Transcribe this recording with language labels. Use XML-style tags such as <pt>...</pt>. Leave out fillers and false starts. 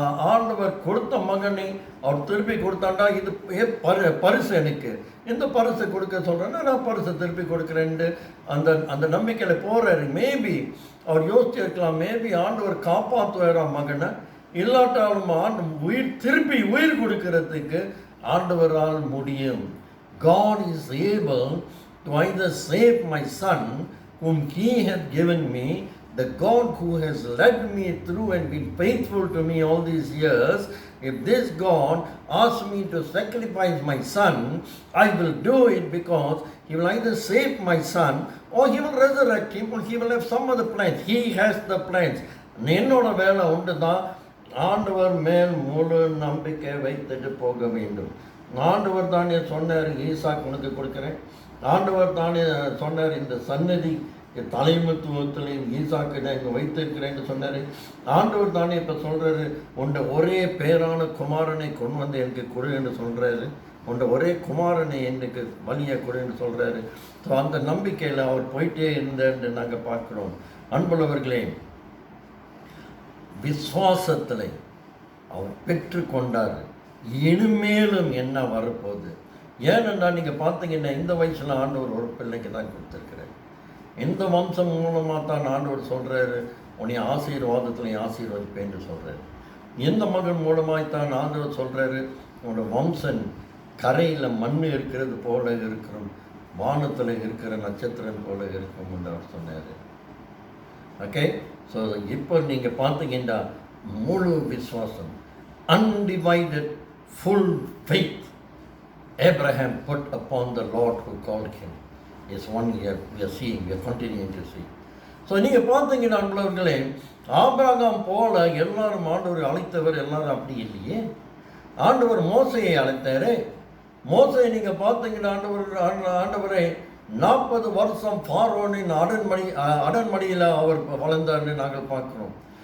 <ta>ஆண்டவர் கொடுத்த மகனை அவர் திருப்பி கொடுத்தாண்டா, இது பரிசு, எனக்கு இந்த பரிசை கொடுக்க சொல்கிறேன்னா நான் பரிசை திருப்பி கொடுக்குறேன்ட்டு அந்த நம்பிக்கையில் போகிறாரு. மேபி அவர் யோசிச்சிருக்கலாம், மேபி ஆண்டவர் காப்பாற்றுவாராம் மகனை, இல்லாட்டாலும் திருப்பி உயிர் கொடுக்கறதுக்கு ஆண்டவரால் முடியும்.</ta> <en>God is able to either save my son whom he hath given me. The God who has led me through and been faithful to me all these years, if this God asks me to sacrifice my son, I will do it, because he will either save my son or he will resurrect him, or he will have some other plans. He has the plans.</en> <ta>என்னோட வேலை உண்டு தான், ஆண்டவர் மேல் முழு நம்பிக்கை வைத்துட்டு போக வேண்டும். ஆண்டவர் தானே சொன்னார் ஈசாக்கு உனக்கு கொடுக்குறேன். ஆண்டவர் தானே சொன்னார் இந்த சன்னதி தலைமைத்துவத்திலையும் ஈசாக்கு நான் இங்கே வைத்திருக்கிறேன்னு சொன்னார். ஆண்டவர் தானே இப்போ சொல்கிறாரு உண்ட ஒரே பேரான குமாரனை கொண்டு வந்து எனக்கு கொடுன்னு சொல்கிறாரு. உண்ட ஒரே குமாரனை எனக்கு வழியை கொடுன்னு சொல்கிறாரு. ஸோ அந்த நம்பிக்கையில் அவர் போயிட்டே இருந்தார்ன்னு நாங்கள் பார்க்குறோம். அன்புள்ளவர்களே, விசுவாசத்தில் அவர் பெற்றுக்கொண்டார். இனிமேலும் என்ன வரப்போகுது? ஏனென்றால் நீங்கள் பார்த்தீங்கன்னா இந்த வயசில் ஆண்டவர் ஒரு பிள்ளைக்கு தான் கொடுத்துருக்கிறார். இந்த வம்சம் மூலமாக தான் ஆண்டவர் சொல்கிறாரு உன்னை ஆசீர்வாதத்தில் ஆசீர்வதிப்பேன்னு சொல்கிறாரு. இந்த மகன் மூலமாகத்தான் ஆண்டவர் சொல்கிறாரு உன்னோட வம்சன் கரையில் மண் இருக்கிறது போல இருக்கிறோம், வானத்தில் இருக்கிற நட்சத்திரம் போல இருக்கும் என்று அவர் சொன்னார். ஓகே, ஸோ இப்போ நீங்கள் பார்த்தீங்கன்னா முழு விசுவாசம்,</ta> <en>undivided full faith Abraham put upon the Lord who called him is one year we are seeing, we are continuing to see.</en> <ta>So நீங்கள் பார்த்தீங்கன்னா அன்பர்களே, ஆபிரகாம் போல எல்லாரும் ஆண்டவர் அழைத்தவர் எல்லாரும் அப்படி இல்லையே. ஆண்டவர் மோசையை அழைத்தாரு. மோசையை நீங்கள் பார்த்தீங்கன்னா ஆண்டவரை 40 வருஷம் பார்வோனின் அடன்மடியில் அவர் வளர்ந்தார்னு நாங்கள் பார்க்குறோம்.</ta>